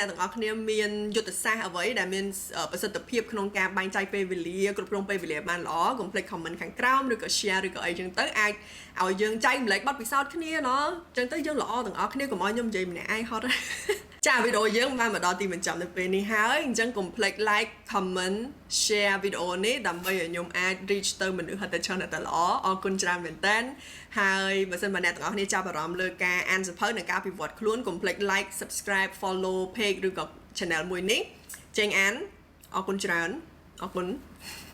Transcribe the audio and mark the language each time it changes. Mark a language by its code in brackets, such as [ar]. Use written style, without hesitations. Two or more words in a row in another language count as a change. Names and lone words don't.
[km] ទាំងអស់គ្នាមានយុទ្ធសាស្ត្រអ្វីដែលមានប្រសិទ្ធភាពក្នុងការបែងចែកពេលវេលាគ្រប់គ្រងពេលវេលាបានល្អកុំភ្លេច comment ខាងក្រោ មឬក៏ share ឬក៏អីចឹងទៅអាចឲ្យយើងចែកម្លែកបទពិសោធន៍គ្នាណ៎ចឹងទៅយើងល្អទាំងអស់គ្នាកុំឲ្យខ្ញុំនិយាយម្នាក់ឯងហត់ចាវីដេអូយើងបានមកដល់ទីបញ្ចប់នៅពេលនេះហើយអញ្ចឹងកុំភ្លេច [en] like comment share [km] វីដេអូនេះដើម្បីឲ្យខ្ញុំអាច reach ទៅមនុស្សហិតតែច្រើនតែល្អអរគុណច្រើនមែនតើហើយបើសិនបើអ្នកទាំងអស់គ្នាចាប់អារម្មណ៍លើការអានសៀវភៅនិងការអភិវឌ្ឍខ្លួនកុំភ្លេច [en] like subscribe follow page [km] ឬក៏ channel មួយនេះចេញអានអរគុណច្រើនអរគុណ